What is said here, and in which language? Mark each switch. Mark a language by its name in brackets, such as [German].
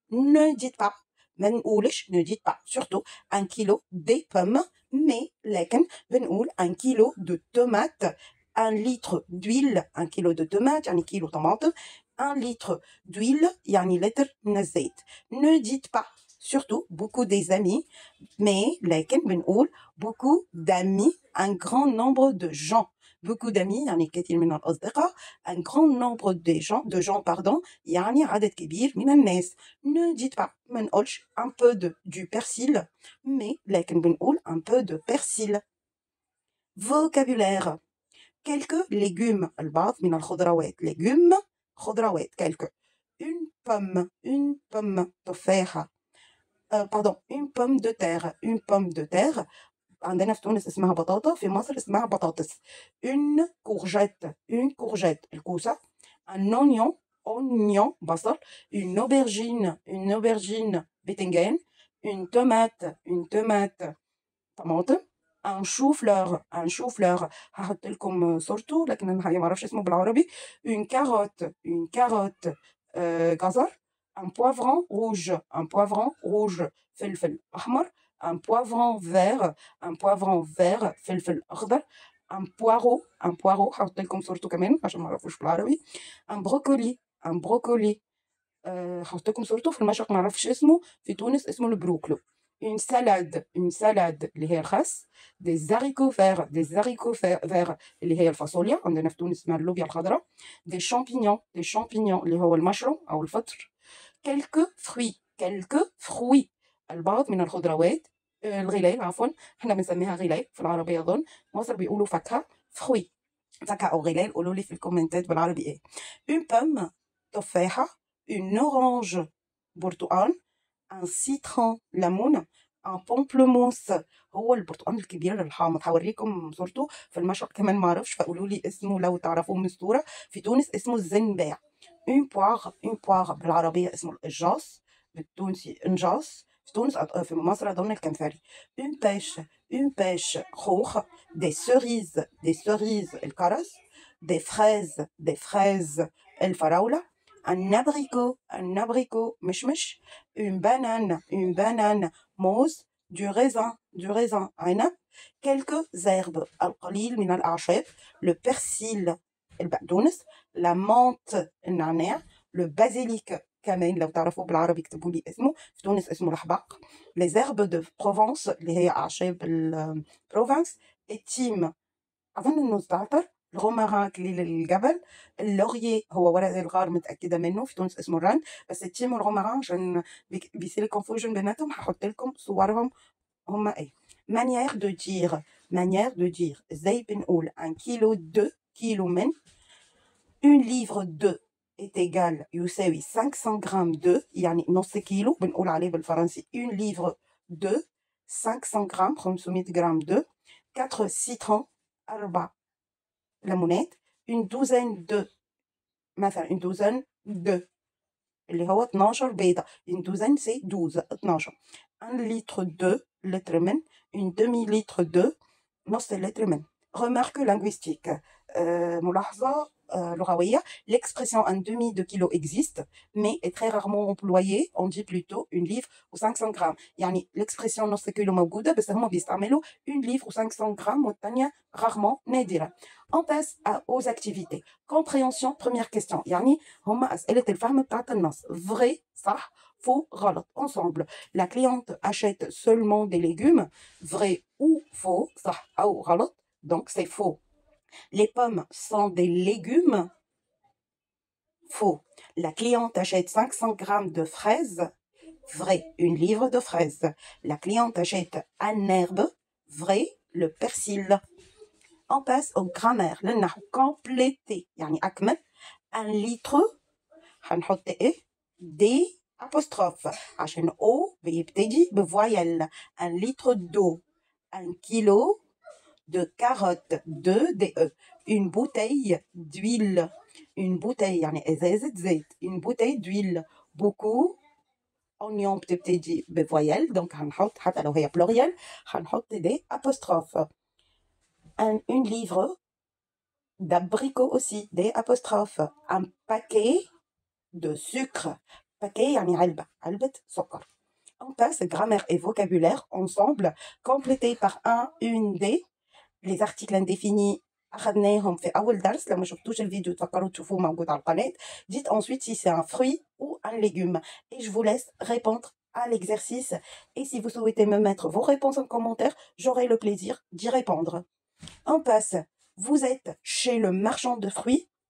[French] Ne dites pas, ne dites pas, surtout 1 kilo des pommes, mais [Arabic] لكن بنقول [French] 1 kilo de tomates, 1 litre d'huile, 1 kilo de tomates [Arabic] يعني كيلو طماطم, [French] 1 litre d'huile [Arabic] يعني لتر من الزيت. [French] Ne dites pas, surtout beaucoup des amis, mais [Arabic] لكن بنقول [French] beaucoup d'amis, un grand nombre de gens. Beaucoup d'amis [Arabic] يعني كثير من الأصدقاء, [French] un grand nombre de gens [Arabic] يعني عدد كبير من الناس. [French] Ne dites pas, [Arabic] ما نقولش [French] un peu du persil, mais [Arabic] لكن بنقول [French] un peu de persil. Vocabulaire. Quelques légumes, [Arabic] البعض من الخضروات. [French] légumes, خضروات, quelques. Une pomme, تفاحة. une pomme de terre. [Arabic] عندنا في تونس اسمها بطاطا, في مصر اسمها بطاطس. [French] une courgette, الكوسة. un oignon, بصل. une aubergine, بتنجان. une tomate, طماطم. un chou-fleur, [Arabic] هحط لكم صورته لكن انا الحقيقة ما اعرفش اسمه بالعربي. [French] une carotte, جزر. un poivron rouge, [Arabic] فلفل أحمر. [French] un poivron vert, [Arabic] فلفل أخضر. [French] un poireau, [Arabic] هحط لكم صورته كمان عشان ما اعرفوش بالعربي. [French] un brocoli, [Arabic] هحط لكم صورته في المشرق ما اعرفش اسمه, في تونس اسمه البروكلو. [French] une salade [Arabic] اللي هي الخس. [French] des haricots verts [Arabic] اللي هي الفاصوليا, عندنا في تونس اسمها اللوبيا الخضراء. [French] des champignons [Arabic] اللي هو المشروم أو الفطر. [French] quelques fruits, [Arabic] البعض من الخضروات. الغلال, عفوا, احنا بنسميها غلال في العربية أظن, مصر بيقولوا فاكهة. فاكهة أو غلال, قولوا لي في الكومنتات بالعربي ايه. [French] une pomme, تفاحة. une orange, برتقال. un citron, ليمون. un pamplemousse, [Arabic] هو البرتقال الكبير الحامض, هوريكم صورته في المشرق كمان ما اعرفش, فقولوا لي اسمه لو تعرفوه من الصورة. في تونس اسمه الزنباع. [French] une poire, [Arabic] بالعربية اسمه الإجاص, بالتونسي إنجاص, في تونس في مصر أظن الكنفري. [French] une pêche, خوخ. des cerises, الكرز. des fraises, الفراولة. un abricot, مشمش. une banane, موز. du raisin, عنب. quelques herbes, [Arabic] القليل من الأعشاب. [French] le persil, البقدونس. la menthe, النعناع. le basilic, [Arabic] كمان لو تعرفوا بالعربي اكتبوا لي اسمه, في تونس اسمه الحباق. [French] les herbes de Provence, [Arabic] اللي هي أعشاب البروفنس. التيم, أظن إنه الزعتر. الغمرة, كليل الجبل. اللوريي هو ورق الغار, متأكدة منه, في تونس اسمه الرند, بس التيم والغمرة عشان بيصير كونفوجن بيناتهم هحط لكم صورهم هما ايه. [French] manière de dire, [Arabic] ازاي بنقول 1 كيلو 2 كيلو من. [French] une livre 2 est égal [Arabic] يساوي 500 غرام 2 يعني نص كيلو, بنقول عليه بالفرنسي [French] une livre 2, [Arabic] 500 غرام 500 غرام 2. [French] 4 citrons, 4 ليمونات. une douzaine de, [Arabic] مثلا une douzaine de اللي هو 12 بيضة. [French] une douzaine c'est 12, 12. 1 litre 2, [Arabic] لتر من. [French] une demi-litre 2, [Arabic] نص لتر من. [French] remarque linguistique, [Arabic] ملاحظة لغوية. [French] l'expression un demi de kilo existe, mais est très rarement employée. On dit plutôt une livre ou 500 grammes. [Arabic] يعني l'expression نص كيلو موجودة, بس هم بيستعملوا [French] une livre ou 500 grammes, [Arabic] والتانية rarement, نادرة. [French] On passe aux activités. compréhension, première question, [Arabic] يعني هم أسئلة الفهم بتاعت النص. [French] vrai, صح. faux, غلط. ensemble. La cliente achète seulement des légumes. vrai ou faux, [Arabic] صح أو غلط, [French] donc c'est faux. Les pommes sont des légumes. Faux. La cliente achète 500 grammes de fraises. Vrai. Une livre de fraises. La cliente achète un herbe. Vrai. Le persil. On passe au grammaire. [Arabic] للنحو compléter يعني أكمل. Un litre هنحط إيه دي apostrophe عشان O بيبتدي بفويل. [French] Un litre d'eau. Un kilo de carottes. 2 DE. Une bouteille d'huile. Une bouteille [Arabic] يعني إزازة زيت. [French] Une bouteille d'huile. Beaucoup. [Arabic] Oignon بتبتدي بفويل donc هنحط حتى لو هي pluriel هنحط دي apostrophe. [French] Une livre d'abricots aussi, des apostrophes. Un paquet de sucre. [Arabic] Paquet يعني علبة سكر. [French] On passe grammaire et vocabulaire ensemble, complétés par une des. Les articles indéfinis [Arabic] أخذناهم في أول درس. لو ما شفتوش الفيديو تفكروا تشوفوه موجود على القناة. [French] Dites ensuite si c'est un fruit ou un légume. Et je vous laisse répondre à l'exercice. Et si vous souhaitez me mettre vos réponses en commentaire, j'aurai le plaisir d'y répondre. On passe. Vous êtes chez le marchand de fruits.